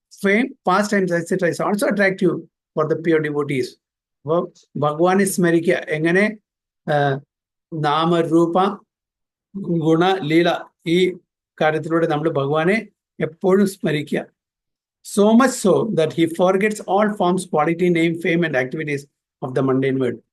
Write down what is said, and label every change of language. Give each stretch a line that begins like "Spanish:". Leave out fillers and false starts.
English: fame, pastimes, etc. is also attractive for the pure devotees.
Malayalam: അപ്പോൾ ഭഗവാനെ സ്മരിക്കുക എങ്ങനെ നാമരൂപ ഗുണ ലീല ഈ കാര്യത്തിലൂടെ നമ്മൾ ഭഗവാനെ എപ്പോഴും സ്മരിക്കുക.
English: So much so that he forgets all forms, quality, name, fame and activities of the mundane world.